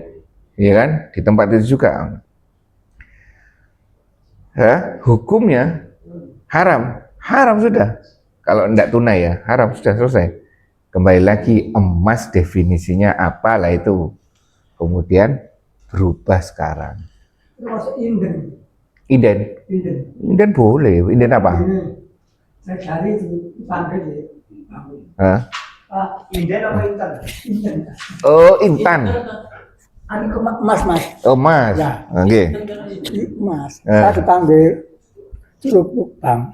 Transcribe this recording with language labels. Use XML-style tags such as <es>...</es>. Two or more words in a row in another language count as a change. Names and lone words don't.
<id>Iya kan? Di tempat itu juga. Ya, hukumnya haram. Haram sudah. Kalau tidak tunai ya, haram sudah selesai. Kembali lagi emas definisinya apalah itu. Kemudian berubah sekarang. Itu masuk inden. Inden. Inden. Inden boleh. Inden apa? Ini saya cari dipanggil ya. Hah? Pak, inden apa intan? Inden. Oh, intan. Anu emas, Mas. Oh, emas. Ya. Oke. Mas, saya dipanggil Celupuk Bang.</id>